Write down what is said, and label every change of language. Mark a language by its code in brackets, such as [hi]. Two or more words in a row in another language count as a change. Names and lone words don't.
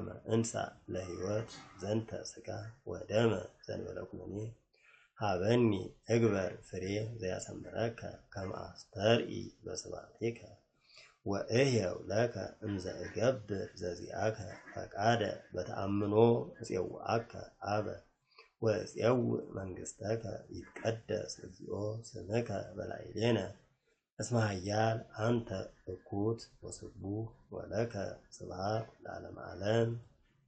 [gez] እንሣ ለሕይወት ዘንተ ሥጋ ወደመ ዘእንበለ ኩነኔ ሀበኒ እግበር ፍሬ ዘያሰምረከ ከመ አስተርኢ በስብሐቲከ ወእህየው ለከ እንዘ እገብር ዘዚአከ ፈቃደ በተአምኖ እፄውዐከ አበ ወእፄውዕ መንግሥተከ ይትቀደስ እግዚኦ ስምከ በላዕሌነ እስመ ኃያል አንተ እኩት ወስቡሕ ወለከ ስብሐት ለዓለመ ዓለም